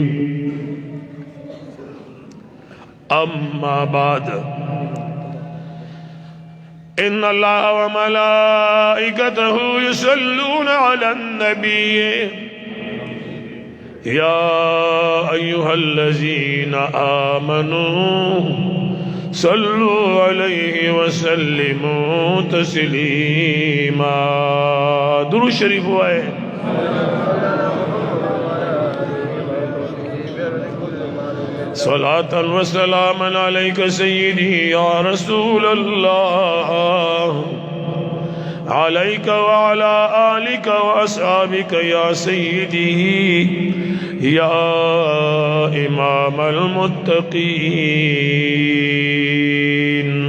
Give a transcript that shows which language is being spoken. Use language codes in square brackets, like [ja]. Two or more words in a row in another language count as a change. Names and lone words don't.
[ar] أما بعد إن الله وملائكته يصلون على النبي يا أيها الذين آمنوا صلوا عليه وسلموا تسليما. [ur] درود شریف ہوا ہے. [ar] صلاة وسلاما عليك سيدي يا رسول الله عليك وعلى آلك وأصحابك يا سيدي يا إمام المتقين.